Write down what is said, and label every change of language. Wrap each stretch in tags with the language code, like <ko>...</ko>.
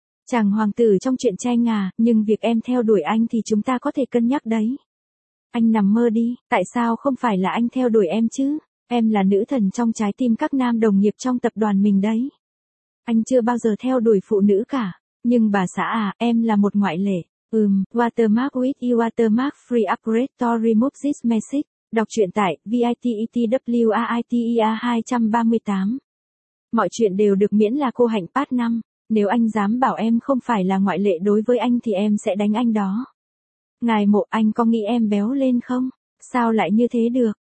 <vi>Chàng hoàng tử trong truyện tranh à, nhưng việc em theo đuổi anh thì chúng ta có thể cân nhắc đấy. Anh nằm mơ đi, tại sao không phải là anh theo đuổi em chứ? Em là nữ thần trong trái tim các nam đồng nghiệp trong tập đoàn mình đấy. Anh chưa bao giờ theo đuổi phụ nữ cả. Nhưng bà xã à, em là một ngoại lệ.</vi> <en>Watermark with you, watermark free upgrade to remove this message.</en> <vi>Đọc truyện tại VITETWARTEA 238. Mọi chuyện đều được miễn là cô hạnh part 5. Nếu anh dám bảo em không phải là ngoại lệ đối với anh thì em sẽ đánh anh đó. Ngài Mộ, anh có nghĩ em béo lên không? Sao lại như thế được?</vi>